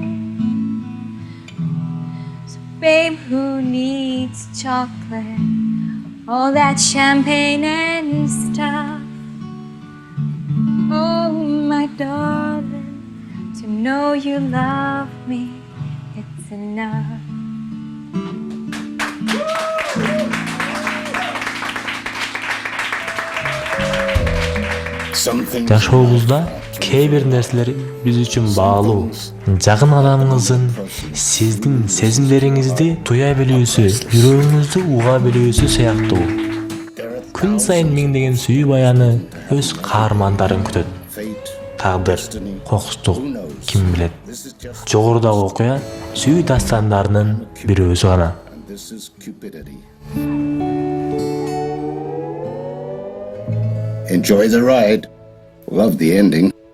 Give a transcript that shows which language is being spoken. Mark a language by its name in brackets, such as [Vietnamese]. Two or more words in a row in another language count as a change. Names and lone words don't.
[English] So babe, who needs chocolate, all that champagne and stuff? Oh, my darling, to know you love me, it's enough. [Kyrgyz] Жашообузда кээ бир нерселер биз үчүн баалуу. Жакын адамыңыздын сиздин сезимдериңизди туя билүүсү, жүрөгүңүздү уга билүүсү сыяктуу. Күн сайын миңдеген сүйүү баяны өз каармандарын күтөт. Тагдыр, кокустук, ким билет. Жогорудагы окуя сүйүү дастандарынын бир өзү гана. [English] Enjoy the ride. Love the ending.